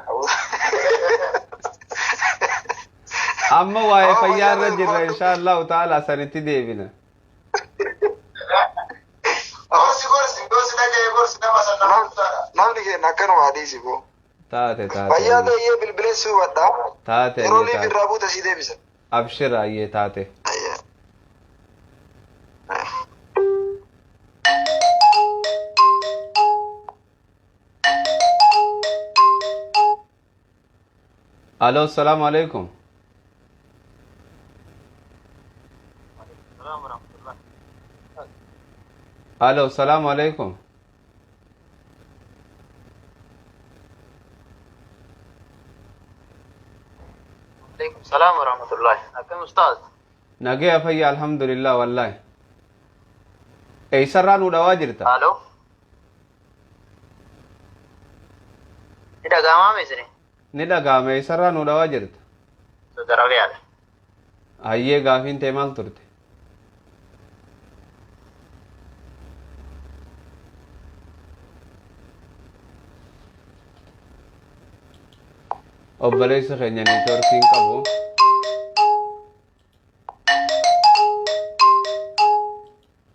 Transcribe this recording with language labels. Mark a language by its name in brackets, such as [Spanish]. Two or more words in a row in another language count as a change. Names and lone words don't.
[Oromo] amma waa'ee fayyaa irra jirra [Arabic] إن شاء الله تعالى [Oromo] sanitti deebina. Namni keenya akkanuma adiisi boo. Taate. Fayyaa ta'ee bilbileessi hubadha. Taate. Yeroo liif irraa buuta si deebisa. Abshira ayyee taate. [Arabic] Alo, السلام عليكم. Alo, السلام عليكم. عليكم السلام ورحمة الله. [Oromo] Akkam ustaz? Nagaya fayya [Arabic] الحمد لله والله. [Oromo] Eessarraa nu dhawaa jirta? Alo? Ni dhaga'amaa meesine? Ni dhaga'ame eessarraa nu dhawaa jirta? Daraliyaadha. Hayyee gaafiin ta'e maal turte? Obboleessa keenya neetworkiin qabu.